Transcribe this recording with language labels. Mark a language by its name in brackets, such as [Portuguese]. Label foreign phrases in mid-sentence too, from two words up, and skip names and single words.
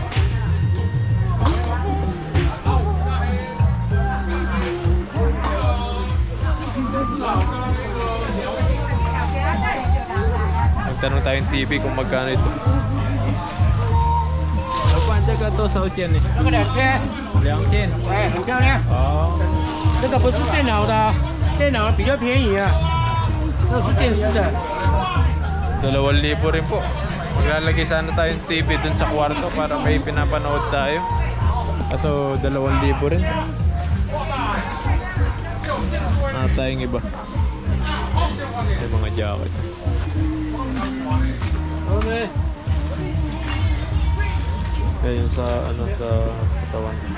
[Filipino] Nagtanong tayong TV kung magkano ito. Napantya ka to sa Uchien eh. [Chinese] 这个2000， 2,000. 哎，很漂亮。 Oh. 这个不是电脑的，电脑比较便宜啊。这是电视的。 [Filipino] 2,000 rin po. Maglalagay sana tayong TV dun sa kwarto para may pinapanood tayo. Kaso 2,000 rin. Tayong iba. May mga jacket. Yan yung sa ano sa katawan.